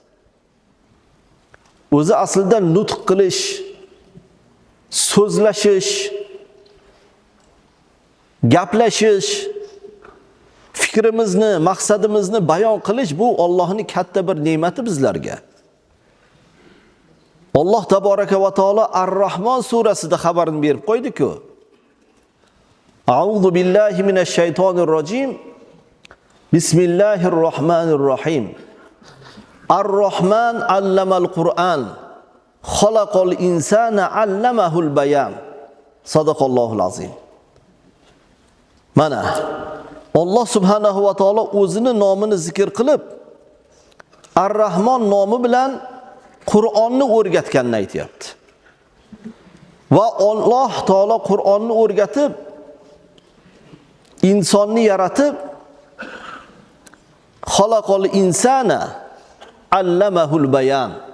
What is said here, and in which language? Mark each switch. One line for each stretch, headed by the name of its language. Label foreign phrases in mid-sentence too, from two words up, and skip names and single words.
Uzbek: O'zi aslida nutq qilish, so'zlashish, gaplashish, fikrimizni, maqsadimizni bayon qilish bu Allohning katta bir ne'mati bizlarga. Alloh
Arabic: تبارك وتعالى
Uzbek: Ar-Rahmon surasida xabarini berib qo'ydi-ku.
Arabic: أعوذ بالله من الشيطان الرجيم. بسم الله الرحمن الرحيم. الرحمن علم القرآن. خلق الإنسان علمه البيان. صدق الله العظيم.
Uzbek: Mana Alloh
Arabic: سبحانه وتعالى
Uzbek: o'zini nomini zikr qilib, Ar-Rahmon nomi bilan Qur'onni o'rgatganini aytayapti. Va Alloh taolo Qur'onni o'rgatib, insonni yaratib,
Arabic: خلق الإنسان علمه البيان.